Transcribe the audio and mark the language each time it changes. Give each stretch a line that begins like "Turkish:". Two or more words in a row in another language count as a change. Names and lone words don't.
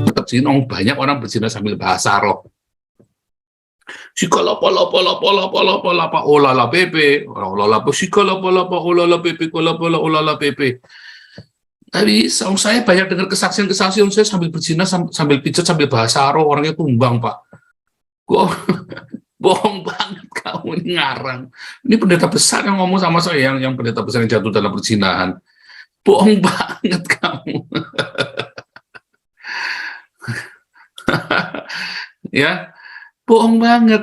Indonesian: berzina, banyak orang berzina sambil bahasa roh. Sikala pala pala pala pala pala pa olala pepe, olala pa sikala pala pa olala pepe, kola pala olala pepe. Tapi saya banyak dengar kesaksian-kesaksian saya sambil berzina, sambil pijat, sambil bahasa roh, orangnya tumbang, Pak. Bohong banget kamu, ini ngarang. Ini pendeta besar yang ngomong sama saya, yang pendeta besar yang jatuh dalam perzinahan. Bohong banget kamu. Ya, bohong banget.